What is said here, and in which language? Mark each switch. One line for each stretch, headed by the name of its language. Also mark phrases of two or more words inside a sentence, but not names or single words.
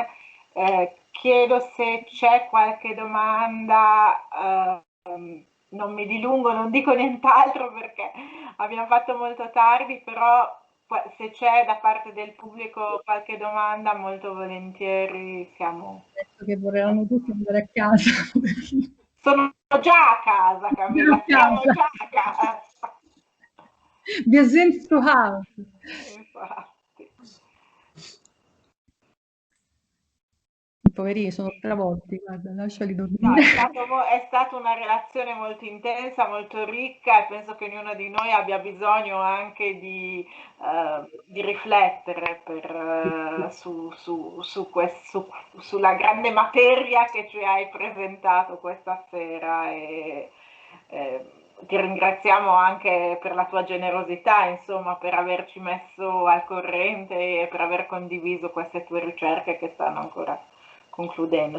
Italian: Chiedo se c'è qualche domanda, non mi dilungo, non dico nient'altro perché abbiamo fatto molto tardi, però se c'è da parte del pubblico qualche domanda, molto volentieri siamo... Penso che vorranno tutti andare a casa. Sono già a casa, Camilla, siamo già a casa.
German: Wir sind zu Hause.
Italian: Infatti. I poverini sono travolti, guarda, lasciali dormire. No, è stata una relazione molto intensa, molto ricca, e penso che ognuno di noi abbia bisogno anche di riflettere sulla grande materia che ci hai presentato questa sera, e ti ringraziamo anche per la tua generosità, insomma, per averci messo al corrente e per aver condiviso queste tue ricerche che stanno ancora concludendo.